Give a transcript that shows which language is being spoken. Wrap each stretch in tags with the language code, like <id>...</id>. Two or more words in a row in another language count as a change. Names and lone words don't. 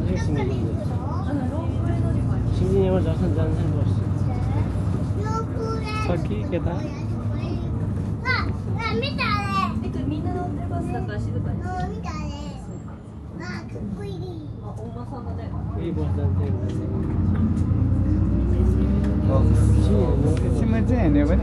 <ne>सिङ्गिङमा जान्छन् बस छ कि के त</ne> <ja>見たね。みんな乗ってますだから静かに。見たね。わあ、かっこいい。あ、お馬さんだね。いいボスだね。</ja> <ne>एकछिनमा चाहिँ हिँड्यो भने</ne>